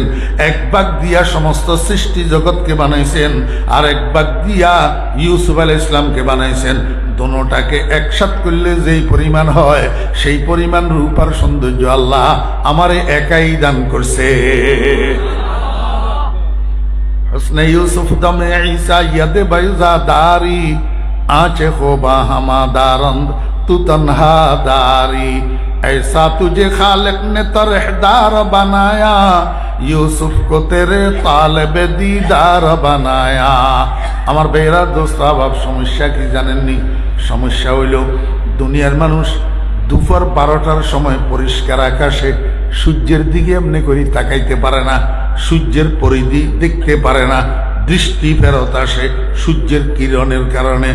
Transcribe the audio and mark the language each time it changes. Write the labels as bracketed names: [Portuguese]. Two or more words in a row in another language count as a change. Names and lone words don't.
[Bangla] এক ভাগ দিয়া সমস্ত সৃষ্টি জগৎকে বানাইছেন, আর এক ভাগ দিয়া ইউসুফ আলাইহিস ইসলামকে বানাইছেন। দোনোটাকে একসাথ করলে যেই পরিমাণ হয়, সেই পরিমাণ রূপ আর সৌন্দর্য আল্লাহ আমারে একাই দান করছে। [Persian] حسن یوسف دم عیسی ید بیضا داری, آنچه خوبان همه دارند تو تنها داری, [Urdu] ایسا تجھے خالق نے طرحدار بنایا، یوسف کو ترے طالب دیدار بنایا. [Bangla] আমার বেরা দোস্ত আবাব, সমস্যা কি জানেননি? সমস্যা হইল দুনিয়ার মানুষ দুপুর 12টার সময় পরিষ্কার আকাশে সূর্যের দিকে এমনি করে তাকাইতে পারে না, সূর্যের পরিধি দেখতে পারে না, দৃষ্টি ফেরত আসে সূর্যের কিরণের কারণে।